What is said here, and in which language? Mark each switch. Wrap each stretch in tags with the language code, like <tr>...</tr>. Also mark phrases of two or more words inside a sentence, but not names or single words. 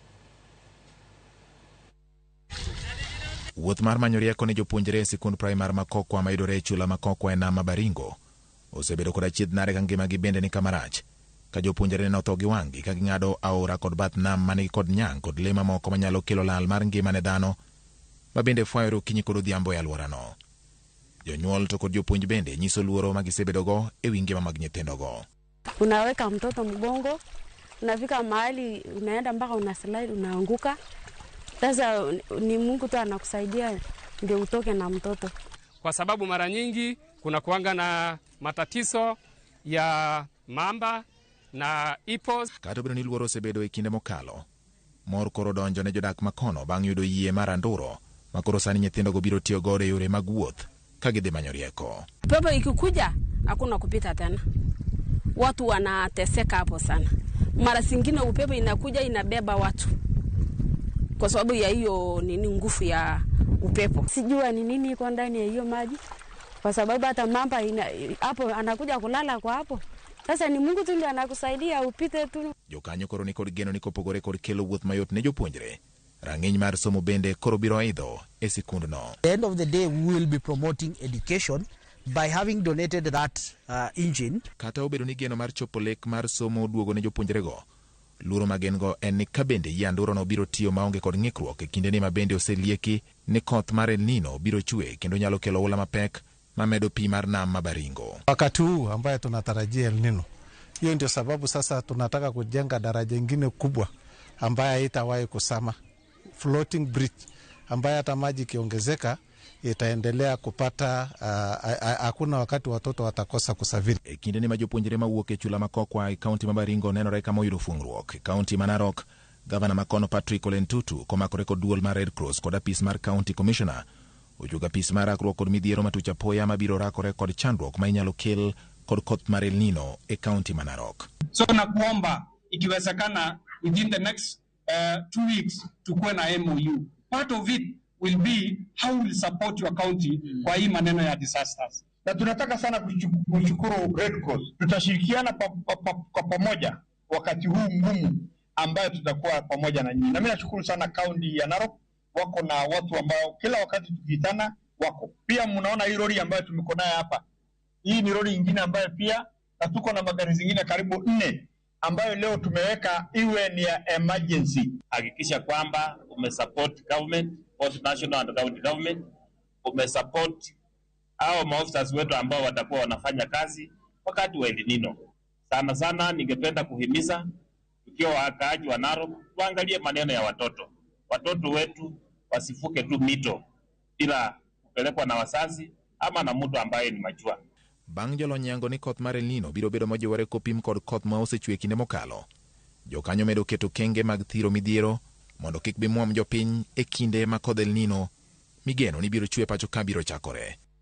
<luo>Wuoth mar manyo rieko ne jopuonjre e sikund primar ma Kokwa mayudore e chula ma Kokwa e nam Baringo osebedo kod achiedh nade ka ngimagi bende ni kamarach ka jopuonjre notho gi wang'gi ka ging'ado aora kod bath nam manigi kod nyang' kod le mamoko manyalo kelo lal mar ngima ne dhano ma bende fwayore okinyi kod odhiambo e alworano. Jonyuol to kod jopuonj bende nyiso luoro ma gisebedogo e wi ngima mag nyithindogo.</luo> <sw>Unaweka mtoto mgongo, unafika mahali unaenda mpaka una slide unaanguka. Sasa ni Mungu tu anakusaidia ndio utoke na mtoto. Kwa sababu mara nyingi kuna kuanga na matatizo ya mamba na ipos.</sw> <luo>Kata biro ni luoro osebedo e kinde mokalo. Mor koro donjo ne jodak makono bang' yudo yie mar anduro ma koro sani nyithindogo biro tiyo godo e yore mag wuoth ka gidhi manyo rieko.</luo> <sw>Pepo ikikuja hakuna kupita tena. Watu wanateseka hapo sana. Mara zingine upepo inakuja inabeba watu kwa sababu ya hiyo nguvu ya upepo. Sijua ni nini iko ndani ya hiyo maji kwa sababu hata mamba hapo anakuja kulala kwa hapo. Sasa ni Mungu tu ndiye anakusaidia upite tu.</sw> <luo>Jokanyo koro ni kod geno ni kopogore kod kelo wuoth mayot ne jopuonjre. Rang'iny mar somo bende koro biro aidho e sikundno.</luo> <en>At the end of the day, we will be promoting education by having donated that engine.</en> <luo>Kata obedo ni geno mar chopo lek mar somo duogo ne jopuonjrego, luoro magengo en ni ka bende yie andurono biro tiyo maonge kod ng'ikruok e kindeni ma bende oselieki ni koth mar Nino biro chwe kendo nyalo kelo oula mapek mamedo pi mar nam ma Baringo.</luo> <sw>Wakati huu ambaye tunatarajia El Nino, hiyo ndio sababu sasa tunataka kujenga daraja ingine kubwa ambaye haitawahi kusama,</sw> <en>floating bridge</en> <sw>ambaye hata maji kiongezeka itaendelea kupata hakuna wakati watoto watakosa kusafiri.</sw> <luo>E kindeni ma jopuonjre mawuok e chula ma Kokwa e kaonti ma Baringo nenore kama oyudo fuong'ruok. E kaonti ma Narok, gavana makono Patrick Ole Ntutu komakore kod duol mar Red Cross kod apis mar</luo> <en>County Commissioner</en> <luo>ojuga apis mar rakruok kod midhiero matuch apoya mabiro rakore kod chandruok ma inyalo kel kod koth mar El Nino e kaonti ma Narok.</luo> <sw>So nakuomba ikiwezekana</sw> <en>within the next 2 weeks</en> <sw>tukuwe na MOU.</sw> <en>Part of it will be how we support your county</en> <sw>kwa hii maneno ya</sw> <en>disasters.</en> <sw>Na tunataka sana kushukuru Red Cross. Tutashirikiana kwa pamoja wakati huu mgumu ambayo tutakuwa pamoja na nyinyi. Na mimi nashukuru sana kaunti ya Narok, wako na watu ambao kila wakati tukitana wako. Pia mnaona hii lori ambayo tumeko nayo hapa. Hii ni lori nyingine ambayo pia na tuko na magari zingine karibu 4 ambayo leo tumeweka iwe ni ya emergency. Hakikisha kwamba umesupport government,</sw> <en>both national and county government,</en> <sw>umesupport hao maofficers wetu ambao watakuwa wanafanya kazi wakati wa El Nino. Sana sana ningependa kuhimiza tukiwa wakaaji wa Narok tuangalie maneno ya watoto. Watoto wetu wasifuke tu mito bila kupelekwa na wazazi ama na mtu ambaye ni majua.</sw> <luo>Bang' jolony yango ni koth mar El Nino biro bedo mojiwore kopim kod koth ma osechwe kinde mokalo. Jokanyo medo keto kenge mag thiro midhiero mondo kik bi muom jopiny e kinde ma kodh El Nino migeno ni biro chwe pacho ka biro chakore.</luo>